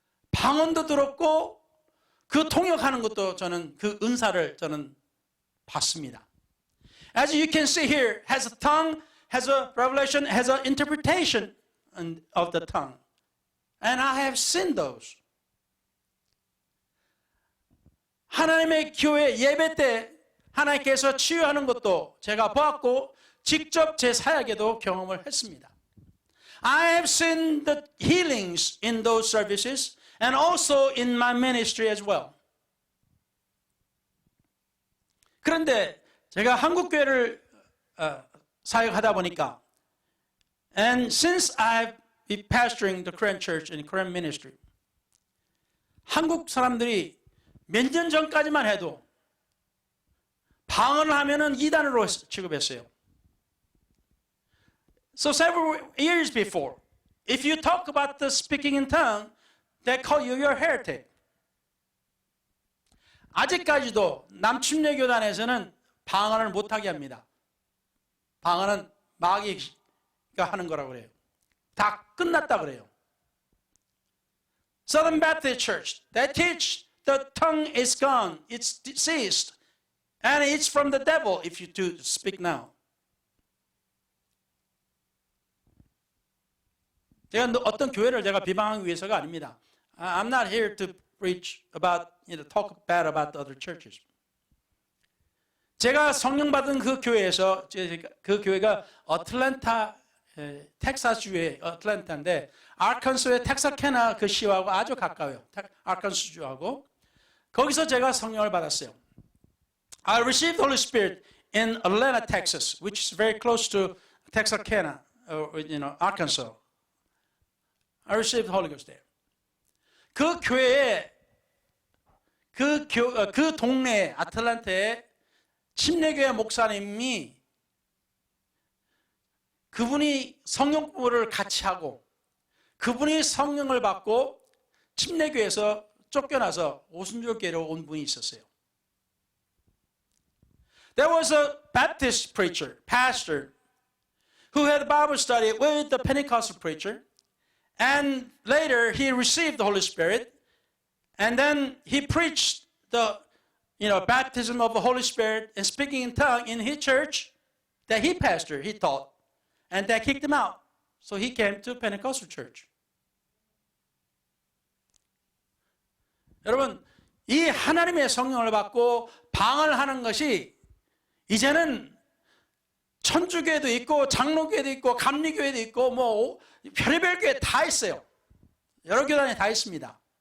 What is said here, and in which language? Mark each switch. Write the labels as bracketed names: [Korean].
[Korean] 방언도 들었고 그 통역하는 것도 저는 그 은사를 저는 봤습니다. [English] As you can see here, has a tongue, has a revelation, has an interpretation of the tongue. And I have seen those. [Korean] 하나님의 교회 예배 때 하나님께서 치유하는 것도 제가 보았고 직접 제 사역에도 경험을 했습니다. [English] I have seen the healings in those services and also in my ministry as well. [Korean] 그런데 제가 한국 교회를 사역하다 보니까 [English] and since I've been pastoring the Korean church and Korean ministry [Korean] 한국 사람들이 몇 년 전까지만 해도 방언을 하면은 이단으로 취급했어요. [English] So several years before, if you talk about the speaking in tongue, they call you your heretic. [Korean] 아직까지도 남침례교단에서는 방언을 못하게 합니다. 방언은 마귀가 하는 거라고 그래요. 다 끝났다 그래요. [English] Southern Baptist Church, they teach the tongue is gone, it's ceased, and it's from the devil if you do speak now. [Korean] 제가 어떤 교회를 제가 비방하기 위해서가 아닙니다. [English] I'm not here to preach about, talk bad about the other churches. [Korean] 제가 성령 받은 그 교회에서, 그 교회가 어틀랜타, 텍사스주의 어틀랜타인데, 아칸소의 텍사케나 그 시하고 아주 가까워요. 아칸소주하고. 거기서 제가 성령을 받았어요. [English] I received the Holy Spirit in Atlanta, Texas, which is very close to Texarkana, Arkansas. I received the Holy Ghost there. [Korean] 그 교회에, 그 동네 아틀란타에 침례교회 목사님이 그분이 성령 공부를 같이 하고 그분이 성령을 받고 침례교회에서 쫓겨나서 오순절교회로 온 분이 있었어요. [English] There was a Baptist preacher, pastor, who had a Bible study with the Pentecostal preacher, and later he received the Holy Spirit, and then he preached the baptism of the Holy Spirit and speaking in tongue in his church that he pastored, he taught, and that kicked him out. So he came to Pentecostal church. [Korean] 여러분, 이 하나님의 성령을 받고 방언을 하는 것이 이제는 천주교회도 있고 장로교회도 있고 감리교회도 있고 뭐 별의별 교회 다 있어요. 여러 교단에 다 있습니다.